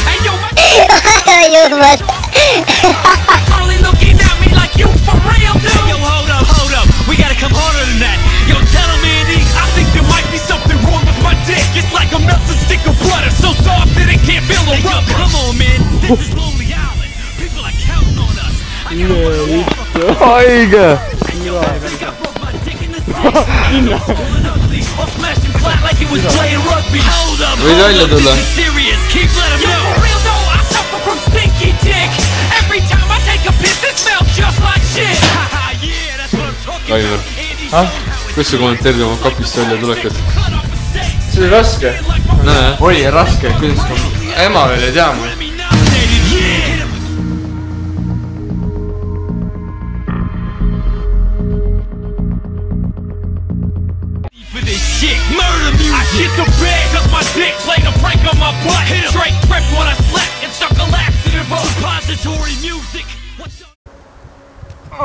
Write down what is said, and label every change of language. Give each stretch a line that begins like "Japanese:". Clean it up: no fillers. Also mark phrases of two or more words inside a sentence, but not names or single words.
English: Hey, yo, my Harley looking at me like you for real, dude. Hey, yo, hold up. We gotta come harder than that. Yo, tell him, Andy, I think there might be something wrong with my dick. It's like a melted stick of butter, so soft that it can't feel the rubber. Come on, man. This is Lonely Island. People are counting on us.
Estonian: Haige! Võid välja tulla? Aivar, kuidas sa kommenteerid oma kapist välja tulekat? See oli raske. Näe? Oli raske, kuidas ema veel ei tea mul.
English: Murder music. I shit the bed cause my dick played a prank on my butt. Hit him. Straight tripped when I slept and stuck a laxative on suppository music.